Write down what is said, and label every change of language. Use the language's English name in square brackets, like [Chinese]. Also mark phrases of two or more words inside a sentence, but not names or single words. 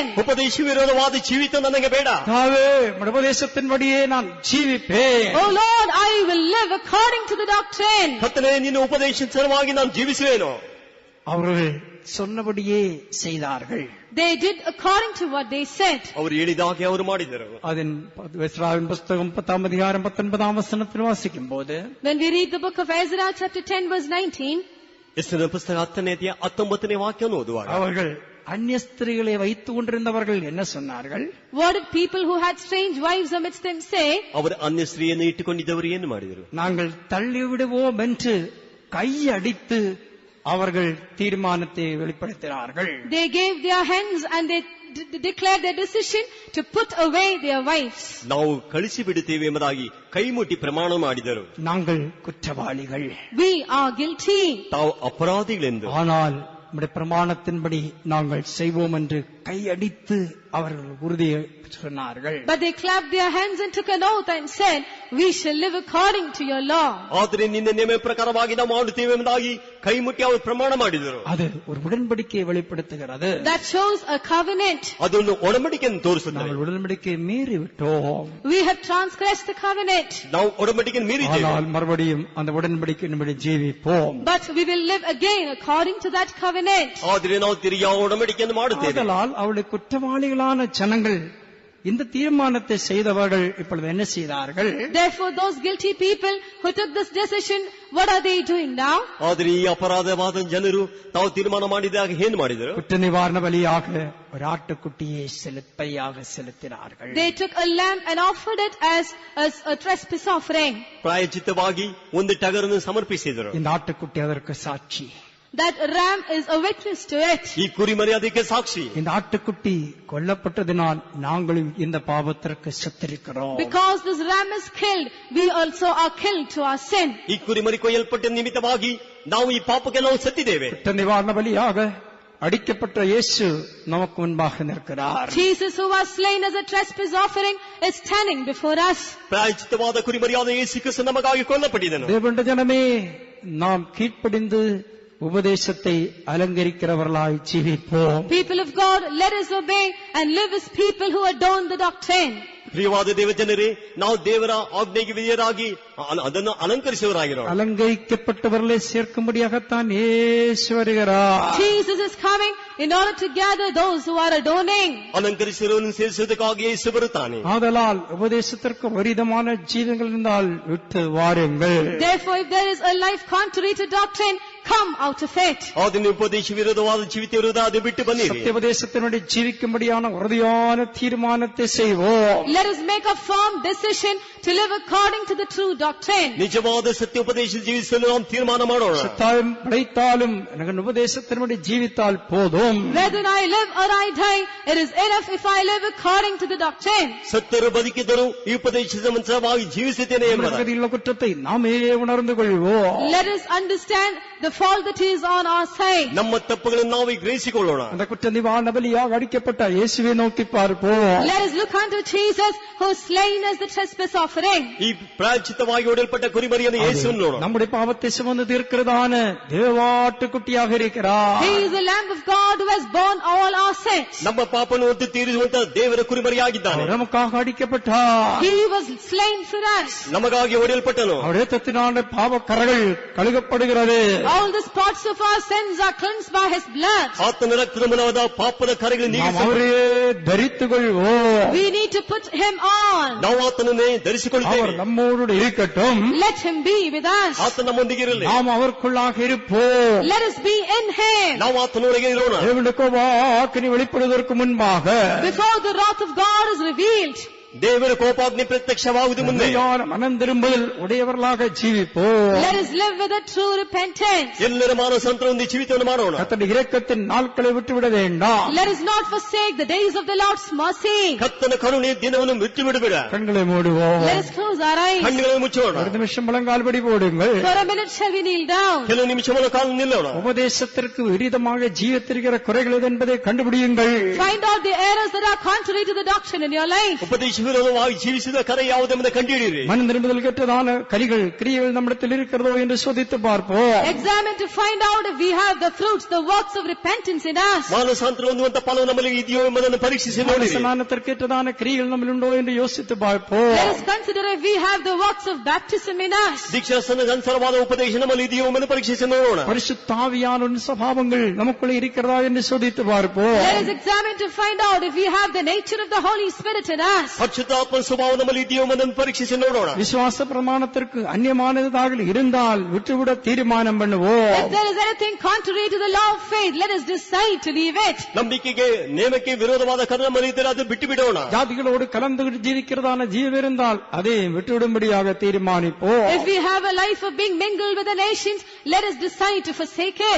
[Kannada] ಉಪದೇಶ ವಿರೋಧವಾದ ಜೀವಿತ ನನಗೆ ಬೇಡ. [Tamil] உபதேசத்தின்படியே நான் ஜீவிப்பேன். [English] Oh Lord, I will live according to the doctrine. [Kannada] ಕರ್ತನೇ, ನಿನ್ನ ಉಪದೇಶವಾಗಿ ನಾನು ಜೀವಿಸುವೇನು? [Tamil] அவர்கள் சொன்னபடியே செய்தார்கள். [English] They did according to what they said. [Kannada] ಅವರು ಹೇಳಿದಾಗೆ ಅವರು ಮಾಡಿದರು. [Tamil] அதன் எஸ்ராவின் புஸ்தகம் 10ஆம் அதிகாரம் 19ஆம் வசனத்தில் வாசிக்கும் போது, [English] When we read the book of Ezra chapter 10 verse 19, [Kannada] ಎಸ್ತನ ಪುಸ್ತಕ 10ನೇ ಅಧ್ಯಾಯ 19ನೇ ವಾಕ್ಯವನ್ನು ಓದುವಾಗ [Tamil] அவர்கள் அந்நிய ஸ்திரீகளை வைத்துக் கொண்டிருந்தவர்கள் என்ன சொன்னார்கள்? [English] what did people who had strange wives amidst them say? [Kannada] ಅವರು ಅನ್ಯ ಸ್ತ್ರೀಯನ್ನು ಇಟ್ಟುಕೊಂಡಿದ್ದವರು ಏನು ಮಾಡಿದರು? [Tamil] நாங்கள் தள்ளிவிடுவோம் என்று கையடித்து அவர்கள் தீர்மானத்தை வெளிப்படுத்தினார்கள். [English] They gave their hands and they declared their decision to put away their wives. [Kannada] ನಾವು ಕಳಿಸಿ ಬಿಡುತ್ತೇವೆ ಎಂಬುದಾಗಿ ಕೈ ಮುಟ್ಟಿ ಪ್ರಮಾಣ ಮಾಡಿದರು. [Tamil] நாங்கள் குற்றவாளிகள், [English] We are guilty. [Kannada] ತಾವು ಅಪರಾಧಿಗಳೆಂದು. [Tamil] ஆனால் நம்முடைய பிரமாணத்தின்படி நாங்கள் செய்வோம் என்று கையடித்து அவர்கள் உறுதியை சொன்னார்கள். [English] But they clapped their hands and took an oath and said, we shall live according to your law. [Kannada] ಆದರೆ ನಿನ್ನ ನೇಮ ಪ್ರಕಾರವಾಗಿ ನಾವು ಮಾಡುತ್ತೇವೆ ಎಂಬುದಾಗಿ ಕೈ ಮುಟ್ಟಿ ಅವರು ಪ್ರಮಾಣ ಮಾಡಿದರು. [Tamil] அது ஒரு உடன்படிக்கையை வெளிப்படுத்துகிறது. [English] That shows a covenant. [Kannada] ಅದೊಂದು ಒಡಂಬಡಿಕೆಯನ್ನು ತೋರಿಸುತ್ತದೆ. [Tamil] நாங்கள் உடன்படிக்கையை மீறிவிட்டோம். [English] We have transgressed the covenant. [Kannada] ನಾವು ಒಡಂಬಡಿಕೆಯನ್ನು ಮೀರಿದ್ದೇವೆ. [Tamil] ஆனால் மறுபடியும் அந்த உடன்படிக்கையின்படி ஜீவிப்போம். [English] But we will live again according to that covenant. [Kannada] ಆದರೆ ನಾವು ತಿರುಗಿ ಆ ಒಡಂಬಡಿಕೆಯನ್ನು ಮಾಡುತ್ತೇವೆ. [Tamil] ஆதலால் அவளுடைய குற்றவாளிகளான ஜனங்கள் இந்த தீர்மானத்தை செய்தவர்கள் இப்பொழுது என்ன செய்தார்கள்? [English] Therefore those guilty people who took this decision, what are they doing now? [Kannada] ಆದರೆ ಈ ಅಪರಾಧವಾದ ಜನರು ತಾವು ತೀರ್ಮಾನ ಮಾಡಿದಾಗ ಏನು ಮಾಡಿದರು? [Tamil] குற்ற நிவாரண பலியாக ஒரு ஆட்டுக்குட்டியை செலுத்தினார்கள். [English] They took a lamb and offered it as a trespass offering. [Kannada] ಪ್ರಾಯಶ್ಚಿತ್ತವಾಗಿ ಒಂದು ಟಗರನ್ನು ಸಮರ್ಪಿಸಿದರು. [Tamil] இந்த ஆட்டுக்குட்டி அதற்கு சாட்சி. [English] That ram is a witness to it. [Kannada] ಈ ಕುರಿಮರಿ ಅದಕ್ಕೆ ಸಾಕ್ಷಿ. [Tamil] இந்த ஆட்டுக்குட்டி கொல்லப்பட்டதினால் நாங்களும் இந்த பாவத்திற்கு செத்திருக்கிறோம். [English] Because this ram is killed, we also are killed to our sin. [Kannada] ಈ ಕುರಿಮರಿ ಕೊಯ್ಯಲ್ಪಟ್ಟ ನಿಮಿತ್ತವಾಗಿ ನಾವು ಈ ಪಾಪಕ್ಕೆ ನಾವು ಸತ್ತಿದ್ದೇವೆ. [Tamil] குற்ற நிவாரண பலியாக அடிக்கப்பட்ட இயேசு நமக்கு முன்பாக நிற்கிறார். [English] Jesus, who was slain as a trespass offering, is standing before us. [Kannada] ಪ್ರಾಯಶ್ಚಿತ್ತವಾದ ಕುರಿಮರಿಯಾದ ಯೇಸು ಕ್ರಿಸ್ತ ನಮಗಾಗಿ ಕೊಲ್ಲಪಟ್ಟಿದ್ದನು. [Tamil] தேவனுடைய ஜனமே, நாம் கீழ்ப்படிந்து உபதேசத்தை அலங்கரிக்கிறவர்களாய் ஜீவிப்போம். [English] People of God, let us obey and live as people who adorn the doctrine. [Kannada] ಪ್ರಿಯವಾದ ದೇವಜನರೇ, ನಾವು ದೇವರ ಆಜ್ಞೆಗೆ ವಿಧೇಯರಾಗಿ ಅದನ್ನು ಅಲಂಕರಿಸುವವರಾಗಿರೋಣ. [Tamil] அலங்கரிக்கப்பட்டவர்களை சேர்க்கும்படியாகத்தான் இயேசு வருகிறார். [English] Jesus is coming in order to gather those who are adorning. [Kannada] ಅಲಂಕರಿಸಿರುವವರನ್ನು ಸೇರಿಸುವುದಕ್ಕಾಗಿ ಯೇಸು ಬರುತ್ತಾನೆ. [Tamil] ஆதலால் உபதேசத்திற்கு விரோதமான ஜீவங்கள் இருந்தால் விட்டு வாருங்கள். [English] Therefore, if there is a life contrary to doctrine, come out of it. [Kannada] ಆದಿನ ಉಪದೇಶ ವಿರೋಧವಾದ ಜೀವಿತ ವಿರೋಧ ಅದು ಬಿಟ್ಟು ಬನ್ನಿರಿ. [Tamil] சத்தியோபதேசத்தினுடைய ஜீவிக்கும்படியான உறுதியான தீர்மானத்தை செய்வோம். [English] Let us make a firm decision to live according to the true doctrine. [Kannada] ನಿಜವಾದ ಸತ್ಯೋಪದೇಶ ಜೀವಿಸಲು ನಾವು ತೀರ್ಮಾನ ಮಾಡೋಣ. [Tamil] சத்தாயம் படைத்தாலும் எனக்கு உபதேசத்தினுடைய ஜீவித்தால் போதும். [English] Whether I live or I die, it is enough if I live according to the doctrine. [Kannada] ಸತ್ತರು ಬದುಕಿದರು ಈ ಉಪದೇಶದ ಮಂತ್ರವಾಗಿ ಜೀವಿಸುತ್ತೇನೆ ಎಂಬುದಾಗಿ [Tamil] குற்றத்தை நாமே உணர்ந்து கொள்வோம். [English] Let us understand the fault that is on our side. [Kannada] ನಮ್ಮ ತಪ್ಪುಗಳನ್ನು ನಾವು ಗ್ರಹಿಸಿಕೊಳ್ಳೋಣ. [Tamil] அந்த குற்ற நிவாரண பலியாக அடிக்கப்பட்ட இயேசுவை நோக்கி பார்ப்போம். [English] Let us look unto Jesus, who slain as the trespass offering. [Kannada] ಈ ಪ್ರಾಯಶ್ಚಿತ್ತವಾಗಿ ಒಡೆಯಲ್ಪಟ್ಟ ಕುರಿಮರಿಯನ್ನು ಯೇಸುವನ್ನು ನೋಡೋಣ. [Tamil] நம்முடைய பாவத்தை சுமந்து தீர்க்கிறதான தேவாட்டுக்குட்டியாக இருக்கிறார். [English] He is the Lamb of God who has borne all our sins. [Kannada] ನಮ್ಮ ಪಾಪವನ್ನು ಹೊತ್ತು ತೀರಿಸುವಂತ ದೇವರ ಕುರಿಮರಿಯಾಗಿದ್ದಾನೆ. [Tamil] நமக்காக அடிக்கப்பட்டார். [English] He was slain for us. [Kannada] ನಮಗಾಗಿ ಒಡೆಯಲ್ಪಟ್ಟನು. [Tamil] அவருடைய ரத்தத்தினால பாவ கரைகள் கழுகப்படுகிறது. [English] All the spots of our sins are cleansed by His blood. [Kannada] ಆತನ ರಕ್ತದ ಮೂಲವಾದ ಪಾಪದ ಕರೆಗಳು [Tamil] நாம் அவரೇ தரித்துக் கொள்வோம். [English] We need to put Him on. [Kannada] ನಾವು ಆತನನ್ನೇ ಧರಿಸಿಕೊಳ್ಳುತ್ತೇವೆ. [Tamil] அவர் நம்மோடு இருக்கட்டும். [English] Let Him be with us. [Kannada] ಆತ ನಮ್ಮೊಂದಿಗೆ ಇರಲಿ. [Tamil] நாம் அவருக்குள்ளாக இருப்போம். [English] Let us be in Him. [Kannada] ನಾವು ಆತನೊಳಗೆ ಇರೋಣ. [Tamil] தேவனுடைய கோபாக்கினி வெளிப்படுவதற்கு முன்பாக [English] Before the wrath of God is revealed, [Kannada] ದೇವರ ಕೋಪಾಗ್ನಿ ಪ್ರತ್ಯಕ್ಷವಾಗುವುದು ಮುಂದೆ [Tamil] மனம் திரும்புதல் உடையவர்களாக ஜீவிப்போம். [English] Let us live with a true repentance. [Kannada] ಎಲ್ಲರ ಮಾನವ ಸಂತರೊಂದಿ ಜೀವಿತವನ್ನು ಮಾಡೋಣ. [Tamil] கர்த்தருடைய இரக்கத்தின் நாட்களை விட்டுவிட வேண்டாம். [English] Let us not forsake the days of the Lord's mercy. [Kannada] ಕರ್ತನ ಕರುಣೆ ದಿನವನ್ನು ಬಿಟ್ಟು ಬಿಡಬೇಡ. [Tamil] கண்களை மூடுவோம். [English] Let us close our eyes. [Kannada] ಕಣ್ಣುಗಳನ್ನು ಮುಚ್ಚೋಣ. [Tamil] ஒரு நிமிஷம் முழங்கால் படி போடுங்கள். [English] For a minute shall we kneel down. [Kannada] ಕೆಲವು ನಿಮಿಷ ಕಾಲು ನಿಲ್ಲೋಣ. [Tamil] உபதேசத்திற்கு விரோதமாக ஜீவித்திருக்கிற குறைகள் எது என்பதை கண்டுபிடியுங்கள். [English] Find out the errors that are contrary to the doctrine in your life. [Kannada] ಉಪದೇಶ ವಿರೋಧವಾಗಿ ಜೀವಿಸಿದ ಕರೆ ಯಾವುದೆಂಬುದನ್ನು ಕಂಡುಹಿಡಿಯಿರಿ. [Tamil] மனம் திரும்புதல் கெட்டதான கரிகள் கிரியைகள் நம்மிடத்தில் இருக்கிறதோ என்று சோதித்து பார்ப்போம். [English] Examine to find out if we have the fruits, the works of repentance in us. [Kannada] ಮಾನಸಾಂತರ ಹೊಂದುವಂತ ಫಲವು ನಮ್ಮಲ್ಲಿ ಇದೆಯೋ ಎಂಬುದನ್ನು ಪರೀಕ್ಷಿಸಿ ನೋಡಿರಿ. [Tamil] ஸ்நானத்திற்கேற்றதான கிரியைகள் நம்மில் உண்டோ என்று யோசித்து பார்ப்போம். [English] Let us consider if we have the works of baptism in us. [Kannada] ದೀಕ್ಷಾಸ್ನಾನಕ್ಕೆ ಅನುಸಾರವಾದ ಉಪದೇಶ ನಮ್ಮಲ್ಲಿ ಇದೆಯೋ ಎಂಬುದನ್ನು ಪರೀಕ್ಷಿಸಿ ನೋಡೋಣ. [Tamil] பரிசுத்த ஆவியானவரின் சுபாவங்கள் நமக்குள்ளே இருக்கிறதா என்று சோதித்து பார்ப்போம். [English] Let us examine to find out if we have the nature of the Holy Spirit in us. [Kannada] ಪರಿಶುದ್ಧಾತ್ಮನ ಸ್ವಭಾವ ನಮ್ಮಲ್ಲಿ ಇದೆಯೋ ಎಂಬುದನ್ನು ಪರೀಕ್ಷಿಸಿ ನೋಡೋಣ. [Tamil] விசுவாச பிரமாணத்திற்கு அந்நியமானதாக இருந்தால் விட்டுவிட தீர்மானம் பண்ணுவோம். [English] If there is anything contrary to the law of faith, let us decide to leave it. [Kannada] ನಂಬಿಕೆಗೆ ನೇಮಕ್ಕೆ ವಿರೋಧವಾದ ಕರ್ಮ ನಮ್ಮಲ್ಲಿ ಇದ್ದರೆ ಅದು ಬಿಟ್ಟು ಬಿಡೋಣ. [Tamil] ஜாதிகளோடு கலந்து ஜீவிக்கிறதான ஜீவம் இருந்தால் அதை விட்டுவிடும்படியாக தீர்மானிப்போம். [English] If we have a life of being mingled with the nations, let us decide to forsake it.